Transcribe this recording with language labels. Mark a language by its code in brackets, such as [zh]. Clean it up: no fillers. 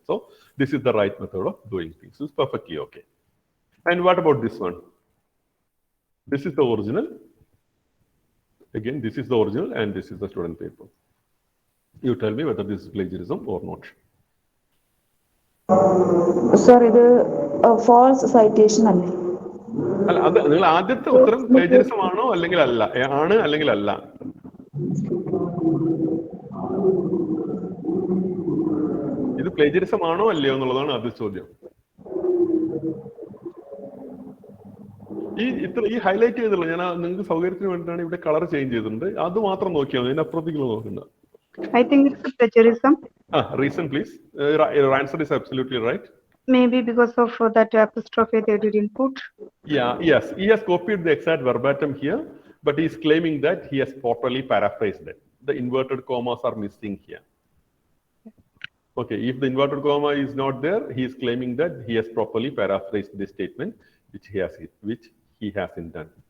[en] So this is the right method of doing things. It's perfectly okay. And what about this one? This is the original. Again, this is the original and this is the student paper. You tell me whether this is plagiarism or not. [ml] Sir ഇത് false citation അല്ലേ? അല്ല, അത് നിങ്ങൾ ആദ്യത്തെ ഉത്തരം plagiarism ആണോ അല്ലെങ്കിൽ അല്ല, ആണ് അല്ലെങ്കിൽ അല്ല? ഇത് പ്ലേജറിസം ആണോ അല്ലയോ എന്നുള്ളതാണ് ആദ്യ ചോദ്യം. ഈ ഹൈലൈറ്റ് ചെയ്തുള്ള ഞാൻ നിങ്ങൾക്ക് സൗകര്യത്തിന് വേണ്ടിയിട്ടാണ് ഇവിടെ കളർ ചേഞ്ച് ചെയ്തിട്ടുണ്ട്. അത് മാത്രം നോക്കിയാൽ മതി, അതിനപ്പുറത്തേക്ക് നോക്കണ്ട. [en] I think it's plagiarism. Reason please. Your answer is absolutely right. Maybe because of that apostrophe they didn't put. Yes, he has copied the exact verbatim here, but he is claiming that he has properly paraphrased it. The inverted commas are missing here. Okay, if the inverted comma is not there, he is claiming that he has properly paraphrased this statement, which he hasn't done.